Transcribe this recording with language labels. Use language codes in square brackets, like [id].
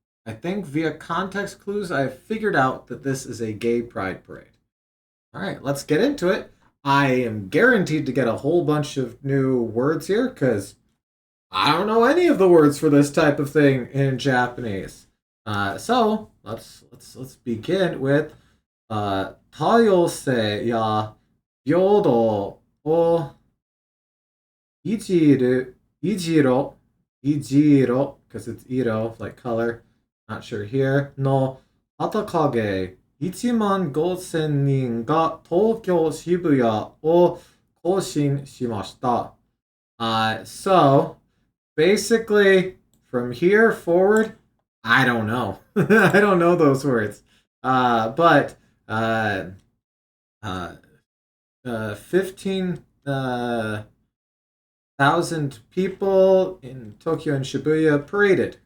[en] I think via context clues, I've figured out that this is a gay pride parade. All right, let's get into it. I am guaranteed to get a whole bunch of new words here because I don't know any of the words for this type of thing in Japanese. So let's begin with [ja] 多様性や平等をいじろ [en] because it's iro, like color, not sure here, [ja] の旗影1万5000人が東京渋谷を行進しました。 [en] So basically, from here forward, I don't know. I don't know those words. But uh, 15,000 people in Tokyo and Shibuya paraded.